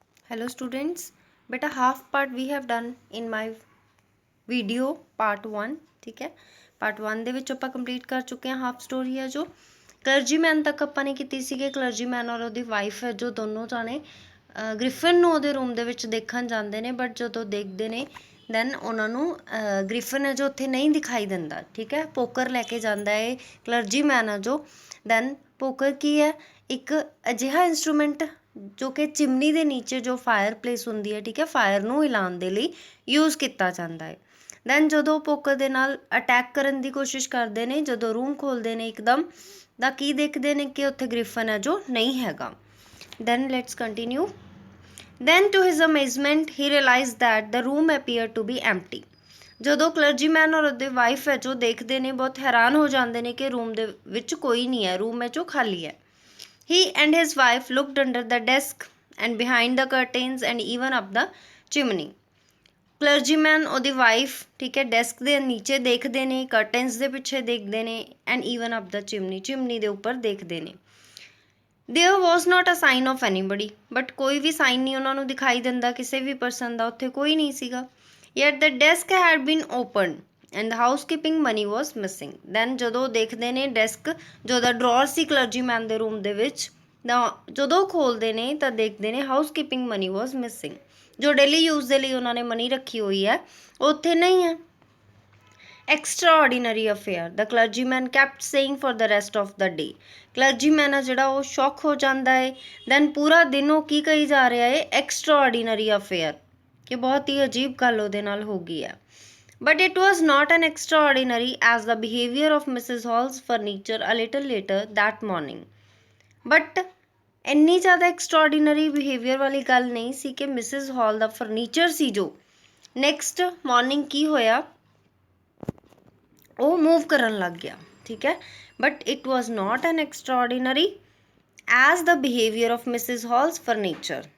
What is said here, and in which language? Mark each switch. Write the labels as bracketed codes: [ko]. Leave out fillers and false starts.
[en] Hello students, बेटा half part we have done in my video part 1। [pa] ठीक है, part 1 ਦੇ ਵਿੱਚ ਆਪਾਂ ਕੰਪਲੀਟ ਕਰ ਚੁੱਕੇ ਹਾਂ। ਹਾਫ ਸਟੋਰੀ ਹੈ ਜੋ ਕਲਰਜੀਮੈਨ ਤੱਕ ਆਪਾਂ ਨੇ ਕੀਤੀ ਸੀਗੀ। ਕਲਰਜੀਮੈਨ ਔਰ ਉਹਦੀ ਵਾਈਫ ਹੈ ਜੋ ਦੋਨੋਂ ਜਾਣੇ ਗ੍ਰਿਫਨ ਨੂੰ ਉਹਦੇ ਰੂਮ ਦੇ ਵਿੱਚ ਦੇਖਣ ਜਾਂਦੇ ਨੇ, ਬਟ ਜਦੋਂ ਦੇਖਦੇ ਨੇ ਦੈਨ ਉਹਨਾਂ ਨੂੰ ਗ੍ਰਿਫਨ ਹੈ ਜੋ ਉੱਥੇ ਨਹੀਂ ਦਿਖਾਈ ਦਿੰਦਾ। ਠੀਕ ਹੈ, ਪੋਕਰ ਲੈ ਕੇ ਜਾਂਦਾ ਹੈ ਕਲਰਜੀਮੈਨ ਹੈ ਜੋ। ਦੈਨ ਪੋਕਰ ਕੀ ਹੈ, ਇੱਕ ਅਜਿਹਾ ਇੰਸਟਰੂਮੈਂਟ ਜੋ ਕਿ ਚਿਮਨੀ ਦੇ ਨੀਚੇ ਜੋ ਫਾਇਰ ਪਲੇਸ ਹੁੰਦੀ ਹੈ, ਠੀਕ ਹੈ, ਫਾਇਰ ਨੂੰ ਹਿਲਾਉਣ ਦੇ ਲਈ ਯੂਜ਼ ਕੀਤਾ ਜਾਂਦਾ ਹੈ। ਦੈਨ ਜਦੋਂ ਪੋਕਰ ਦੇ ਨਾਲ ਅਟੈਕ ਕਰਨ ਦੀ ਕੋਸ਼ਿਸ਼ ਕਰਦੇ ਨੇ, ਜਦੋਂ ਰੂਮ ਖੋਲ੍ਹਦੇ ਨੇ ਇੱਕਦਮ ਤਾਂ ਕੀ ਦੇਖਦੇ ਨੇ ਕਿ ਉੱਥੇ ਗ੍ਰਿਫਨ ਹੈ ਜੋ ਨਹੀਂ ਹੈਗਾ। [en] Then let's continue. Then to his amazement he realize that the room appear to be empty. [pa] ਜਦੋਂ ਕਲਰਜੀਮੈਨ ਔਰ ਉਹਦੇ ਵਾਈਫ ਹੈ ਜੋ ਦੇਖਦੇ ਨੇ, ਬਹੁਤ ਹੈਰਾਨ ਹੋ ਜਾਂਦੇ ਨੇ ਕਿ ਰੂਮ ਦੇ ਵਿੱਚ ਕੋਈ ਨਹੀਂ ਹੈ, ਰੂਮ ਹੈ ਜੋ ਖਾਲੀ ਹੈ। [en] He and his wife looked under the desk and behind the curtains and even up the chimney. [pa] ਕਲਰਜੀਮੈਨ ਉਹਦੀ ਵਾਈਫ, ਠੀਕ ਹੈ, ਡੈਸਕ ਦੇ ਨੀਚੇ ਦੇਖਦੇ ਨੇ, ਕਰਟਨਸ ਦੇ ਪਿੱਛੇ ਦੇਖਦੇ ਨੇ, [en] and even up the chimney, [pa] chimney ਦੇ ਉੱਪਰ ਦੇਖਦੇ ਨੇ। [en] There was not a sign of anybody, [pa] but ਕੋਈ ਵੀ ਸਾਈਨ ਨਹੀਂ ਉਹਨਾਂ ਨੂੰ ਦਿਖਾਈ ਦਿੰਦਾ ਕਿਸੇ ਵੀ ਪਰਸਨ ਦਾ, ਉੱਥੇ ਕੋਈ ਨਹੀਂ ਸੀਗਾ। [en] Yet the desk had been opened and the housekeeping money was missing. [pa] Then ਜਦੋਂ ਦੇਖਦੇ ਨੇ ਡੈਸਕ ਜੋ ਉਹਦਾ ਡਰਾਅਰ ਸੀ ਕਲਰਜੀਮੈਨ ਦੇ ਰੂਮ ਦੇ ਵਿੱਚ, ਤਾਂ ਜਦੋਂ ਖੋਲ੍ਹਦੇ ਨੇ ਤਾਂ ਦੇਖਦੇ ਨੇ [en] housekeeping money was missing, [pa] ਜੋ ਡੇਲੀ ਯੂਜ਼ ਦੇ ਲਈ ਉਹਨਾਂ ਨੇ ਮਨੀ ਰੱਖੀ ਹੋਈ ਹੈ ਉਹ ਉੱਥੇ ਨਹੀਂ ਹੈ। [en] Extraordinary affair the clergyman kept saying for the rest of the day. [pa] ਕਲਰਜੀਮੈਨ ਆ ਜਿਹੜਾ ਉਹ ਸ਼ੌਕ ਹੋ ਜਾਂਦਾ ਹੈ। ਦੈਨ ਪੂਰਾ ਦਿਨ ਉਹ ਕੀ ਕਹੀ ਜਾ ਰਿਹਾ ਹੈ, [en] extraordinary affair, [pa] ਕਿ ਬਹੁਤ ਹੀ ਅਜੀਬ ਗੱਲ ਉਹਦੇ ਨਾਲ ਹੋ ਗਈ ਹੈ। [en] But it was not an extraordinary as the behavior of Mrs. Hall's furniture a little later that morning. [pa] But ਇੰਨੀ ਜ਼ਿਆਦਾ ਐਕਸਟਰਾordinary ਬਿਹੇਵੀਅਰ ਵਾਲੀ ਗੱਲ ਨਹੀਂ ਸੀ ਕਿ ਮਿਸਿਸ ਹਾਲ ਦਾ ਫਰਨੀਚਰ ਸੀ ਜੋ ਨੈਕਸਟ ਮਾਰਨਿੰਗ ਕੀ ਹੋਇਆ, ਉਹ ਮੂਵ ਕਰਨ ਲੱਗ ਗਿਆ। ਠੀਕ ਹੈ, [en] But it was not an extraordinary as the behaviour of Mrs Hall's furniture.